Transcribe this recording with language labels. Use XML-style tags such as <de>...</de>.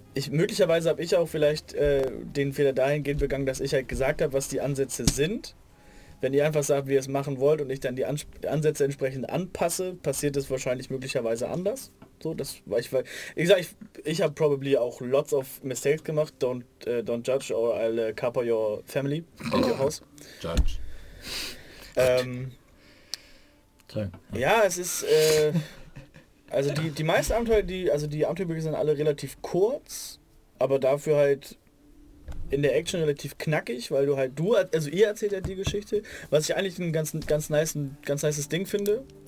<de>Möglicherweise habe ich auch vielleicht den Fehler dahingehend begangen, dass ich halt gesagt habe, was die Ansätze sind. Wenn ihr einfach sagt, wie ihr es machen wollt und ich dann die Ansätze entsprechend anpasse, passiert es wahrscheinlich möglicherweise anders. So, das war ich, weil ich sag, ich habe</de> <en>probably</en> <de>auch</de> <en>lots of mistakes</en> <de>gemacht.</de> <en>Don't judge or I'll cover your family in your house. Judge.</en> <de>Ja, es ist also die meisten Abenteuer, die Abenteuerbücher sind alle relativ kurz, aber dafür halt in der Action relativ knackig, weil ihr erzählt ja die Geschichte, was ich eigentlich ein ganz nice Ding finde.</de>